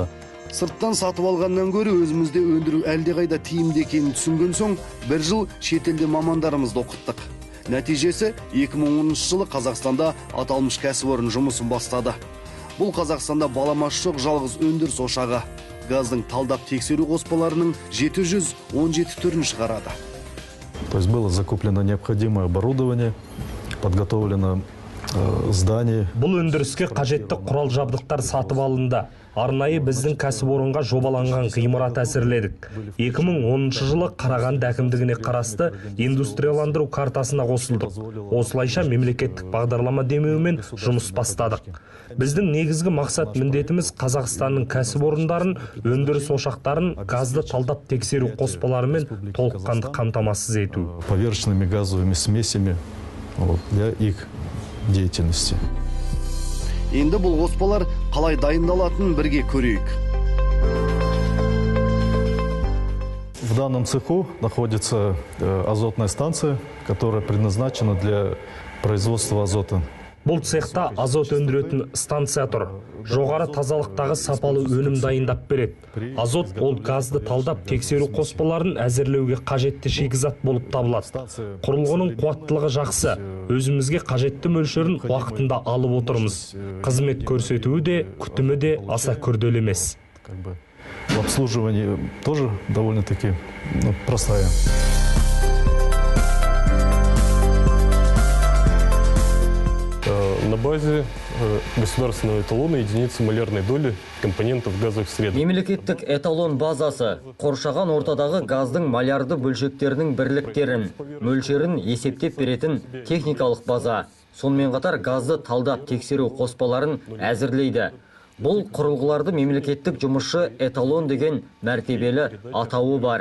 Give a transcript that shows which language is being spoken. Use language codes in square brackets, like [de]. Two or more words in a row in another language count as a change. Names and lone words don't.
[kk] Сырттан сатып алғаннан гөрі өзімізде өндіру әлдеқайда тиімді екенін түсінген соң, бір жыл шетелде мамандарымызды оқыттық. Нәтижесі 2010 жылы Қазақстанда аталмыш кәсіпорын жұмысын бастады. Бұл Қазақстанда баламасы жоқ жалғыз өндіріс ошағы. Газдың талдап тексеру қоспаларының 717 түрін шығарады. [ru] То есть было закуплено необходимое оборудование, подготовлено здание. [kk] Бұл өндіріске қажетті құрал жабдықтар сатып алынды. Арнайы біздің кәсіпорынға жобаланған ғимарат әзірледік. 2010 жылы Қарағанды әкімдігіне қарасты индустрияландыру картасына қосылдық. Осылайша мемлекеттік бағдарлама демеуімен жұмыс бастадық. Біздің негізгі мақсат міндетіміз Қазақстанның кәсіпорындарын, өндіріс ошақтарын газды талдап тексеру қоспаларымен толыққанды қамтамасыз ету. [ru] Поверхностными газовыми смесями для их деятельности. [kk] Енді бұл қоспалар қалай дайындалатынын бірге көрейік. [ru] В данном цеху находится азотная станция, которая предназначена для производства азота. [kk] Бұл цехта азот өндіретін станция тұр. Жоғары тазалықтағы сапалы өнім дайындап береді. Азот ол газды талдап тексеру қоспаларын әзірлеуге қажетті шикізат болып табылады. Құрылғының қуаттылығы жақсы. Өзімізге қажетті мөлшерін уақытында алып отырмыз. Қызмет көрсетуі де, күтімі де аса күрделі емес. [ru] В обслуживании тоже довольно-таки простая. На базе государственного эталона единицы малярной доли компонентов газовых средств. [kk] Мемлекеттік эталон базасы қоршаған ортадағы газдың малярды бөлшектерінің бірліктерін, мөлшерін есептеп беретін техникалық база. Сонымен қатар газды талдап тексеру қоспаларын әзірлейді. Бұл құрылғыларды мемлекеттік жұмысшы эталон деген мәртебелі атауы бар.